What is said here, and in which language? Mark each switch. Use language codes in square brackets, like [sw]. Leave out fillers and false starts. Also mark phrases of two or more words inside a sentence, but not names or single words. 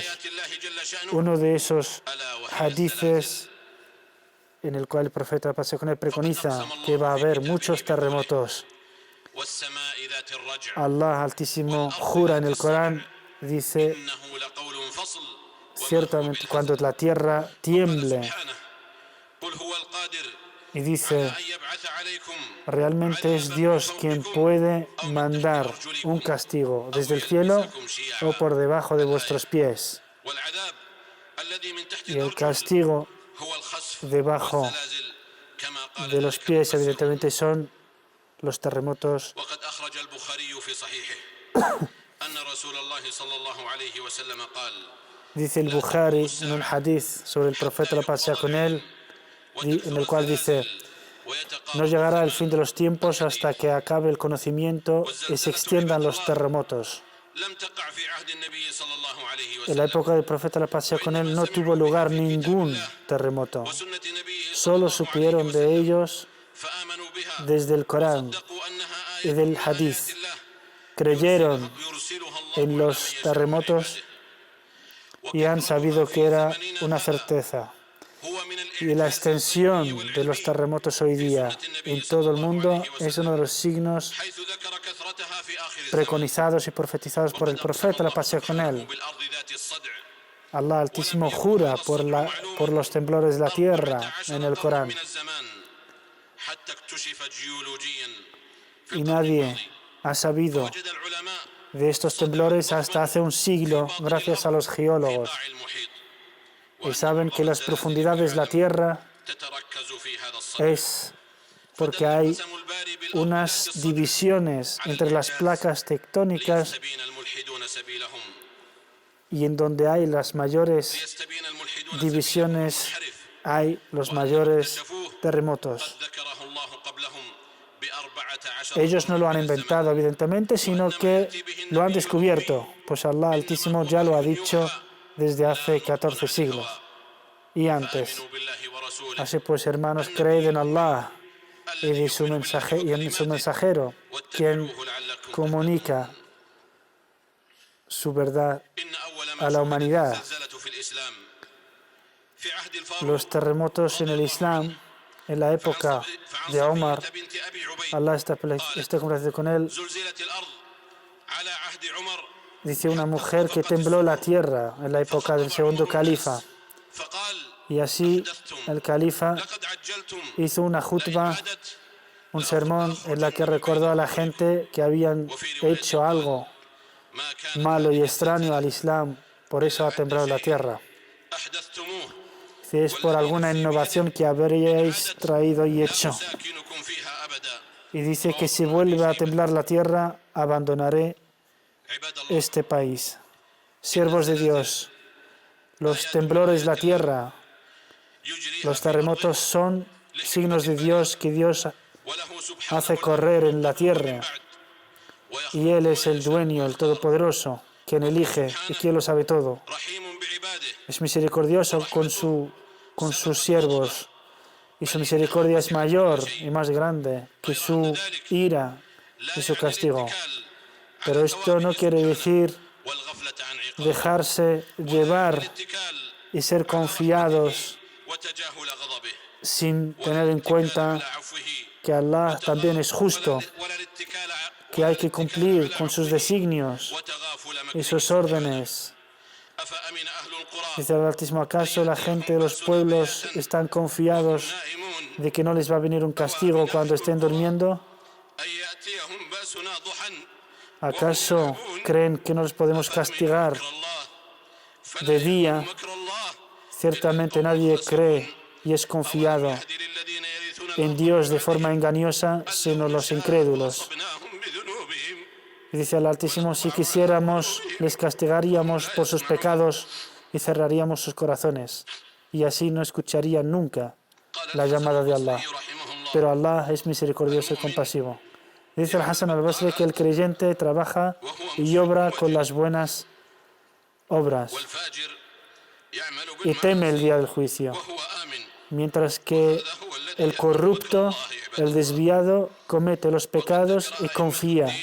[es] Uno de esos hadices en el cual el profeta, la paz sea con él, preconiza que va a haber muchos terremotos. Allah Altísimo jura en el Corán, dice, ciertamente cuando la tierra tiemble, Y dice, [ar] أن يبعث عليكم [es] realmente es Dios quien puede mandar un castigo desde el cielo o por debajo de vuestros pies. [ar] والعذاب الذي من تحت [es] Y el [ar] الأرجل [es] castigo [ar] هو الخسف [es] debajo [ar] والزلازل كما قال [es] de los [ar] ذلك [es] pies [ar] المفسرون. [es] evidentemente son los terremotos. [ar] وقد أخرج البخاري في صحيحه أن رسول الله صلى الله عليه وسلم قال [es] Dice el Bukhari en un hadith sobre el profeta, la paz sea con él, en el cual dice, no llegará el fin de los tiempos hasta que acabe el conocimiento y se extiendan los terremotos. [ar] لم تقع في عهد النبي صلى الله عليه [es] En la [ar] وسلم [es] época del profeta, la paz sea con él, no tuvo lugar ningún terremoto. [ar] وسنة نبيه صلى [es] Solo [ar] الله عليه [es] supieron de [ar] وسلم [es] ellos [ar] فآمنوا بها [es] desde el Corán [ar] صدقوا أنها [es] y [ar] آية [es] del [ar] من آيات [es] hadith. [ar] الله [es] Creyeron [ar] يرسلها الله [es] en [ar] على [es] los [ar] من يشاء من [es] terremotos [ar] عباده. [es] y han sabido que era una certeza. [ar] هو من [es] Y la extensión de los terremotos hoy día en todo el mundo es uno de los signos [ar] حيث ذكر كثرتها في آخر الزمان [es] preconizados y profetizados por el profeta, la paz sea con él. [ar] بالأرض ذات الصدع [es] Allah Altísimo jura por los temblores de la tierra en el Corán. [ar] من الزمان حتى اكتشف جيولوجيا في [es] Y [ar] القرن [es] nadie [ar] الماضي. [es] ha sabido [ar] وجد العلماء [es] de estos temblores hasta hace un siglo gracias a los geólogos. [ar] قاع المحيط [es] Y saben que las profundidades de la tierra [ar] تتركز في هذا الصدع. [es] es porque hay [ar] قسم الباري بالأرض ذات [es] unas [ar] الصدع [es] divisiones entre las placas tectónicas [ar] ليستبين الملحدون سبيلهم [es] y en donde hay las mayores [ar] ليستبين الملحدون [es] divisiones [ar] منحرف [es] hay los mayores terremotos. [ar] قد ذكره الله قبلهم ب14 [es] Ellos no lo han inventado, evidentemente, sino que lo han descubierto, pues Allah Altísimo ya lo ha dicho desde hace 14 siglos y antes. [ar] آمنوا بالله ورسوله [es] Así pues, hermanos, creed en Allah y en su mensajero, quien [ar] واتبعوه لعلكم [es] comunica su verdad [ar] إن أول [es] a [ar] ما [es] la [ar] شهدت [es] humanidad. [ar] الزلزلة في الإسلام في عهد الفاروق [es] Los terremotos en el Islam, en la época de Omar, [ar] بنت أبي عبيد [es] Allah está complacido con él, [ar] زلزلت الأرض على عهد عمر [es] dice una mujer que tembló la tierra en la época del segundo califa. [ar] فقال [es] Y así el califa [ar] لقد عجلتم [es] hizo una jutba, [ar] عدت [es] un sermón en la que recordó a la gente que habían hecho algo [ar] ما كان [es] malo y extraño al Islam, por eso ha temblado la tierra. [ar] أحدثتموه [es] Si es por alguna innovación que habríais traído y hecho. [ar] ساكنكم فيها أبدا [es] Y dice que si vuelve a temblar la tierra, abandonaré [ar] عباد الله [es] este país. Siervos de Dios, los temblores de la tierra, [ar] يجريها [es] los terremotos son signos de Dios que Dios [ar] وله سبحانه [es] hace correr en la tierra. Y Él es el dueño, el todopoderoso, quien elige y quien lo sabe todo. [ar] رحيم بعباده [es] Es misericordioso con sus siervos. Y su misericordia es mayor y más grande que su ira y su castigo. Pero esto no quiere decir [ar] والغفلة عن عقابه [es] dejarse llevar [ar] الاتكال [es] y ser confiados [ar] وتجاهل غضبه [es] sin tener en cuenta [ar] على عفوه [es] que Allah también es justo, [ar] ولا الاتكال [es] que hay que cumplir con sus designios [ar] وتغافل [es] y [ar] مكره [es] sus órdenes. [ar] أفأمن أهل القرى [es] Dice el Altísimo, ¿acaso la gente de los pueblos están confiados [ar] نائمون [es] de que no les va a venir un castigo cuando estén durmiendo? [ar] أن يأتيهم بأسنا ضحى [es] ¿Acaso creen que no los podemos castigar [ar] مكر الله [es] de día? [ar] مكر الله [es] Ciertamente nadie cree y es confiado [ar] يهدي للذين يرثون [es] en Dios de forma engañosa, sino los incrédulos. [ar] أصبناهم بذنوبهم [es] Y dice el Altísimo, si quisiéramos, les castigaríamos por sus pecados y cerraríamos sus corazones. Y así no escucharían nunca la llamada de Allah. [ar] رحمه الله [es] Pero Allah es misericordioso y compasivo. Dice el Hasan al-Basri que el creyente trabaja y obra con las buenas obras [ar] والفاجر يعمل [es] y teme el día del juicio. [ar] وهو آمن [es] Mientras que el corrupto, el desviado, comete los pecados y confía.